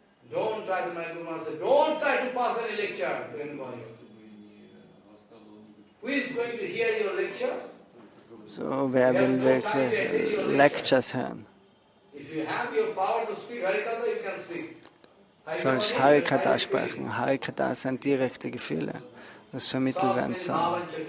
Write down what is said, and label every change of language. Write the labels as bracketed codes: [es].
[en] Don't try to make Guru say, don't try to pass any lecture to anybody. Who is going to hear your lecture? [de] So, wer will wirklich Lectures hören? [en] If you have your power to speak Harikatha, you can speak. [de] sollst Harikata sprechen. Harikata sind direkte Gefühle, das vermittelt werden soll.